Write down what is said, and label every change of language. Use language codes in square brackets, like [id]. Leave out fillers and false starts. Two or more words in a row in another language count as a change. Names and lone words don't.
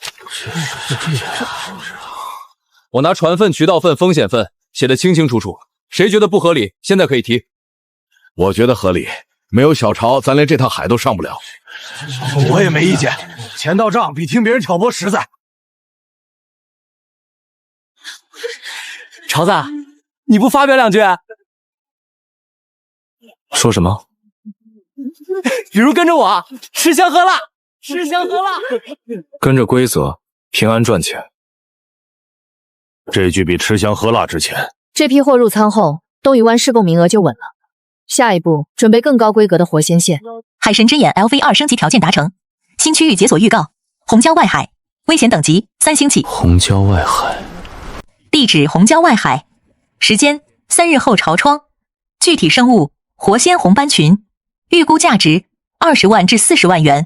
[zh] 我拿船份、渠道份、風險份寫得清清楚楚，誰覺得不合理，現在可以提。我覺得合理，沒有小潮，咱連這趟海都上不了。我也沒意見，錢到賬比聽別人挑撥實在。潮子，你不發表兩句？說什麼？比如跟着我吃香喝辣，吃香喝辣。跟着规则，平安赚钱。这句比吃香喝辣值钱。这批货入仓后，东隅湾试供名額就穩了。下一步準備更高規格的活鮮線。海神之眼 LV2升級條件達成，新區域解鎖預告：紅礁外海，危險等級3星起。紅礁外海，地址紅礁外海，時間3日後朝窗，具體生物活鮮紅斑群，預估價值20萬至40萬元。